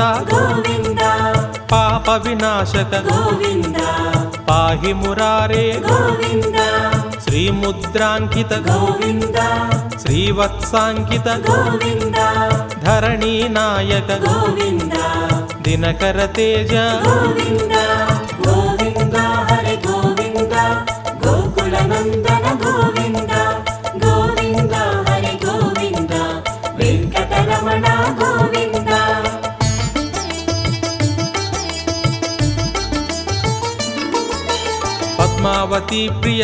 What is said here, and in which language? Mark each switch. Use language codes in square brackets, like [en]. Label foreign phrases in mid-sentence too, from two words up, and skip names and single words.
[te] గోవింద పాప వినాశక గోవింద పాహి మురారే గోవింద శ్రీముద్రాంకిత గోవింద శ్రీవత్సాంకిత గోవింద ధరణీ నాయక గోవింద [kn] ದಿನಕರ ತೇಜ ಗೋವಿಂದ ಗೋವಿಂದ ಹರೆ ಗೋವಿಂದ ಗೋಕುಲ ನಂದನ ಗೋವಿಂದ ಗೋವಿಂದ ಹರೆ ಗೋವಿಂದ ವೆಂಕಟರಮಣ ಗೋವಿಂದ ಪದ್ಮಾವತಿ ಪ್ರಿಯ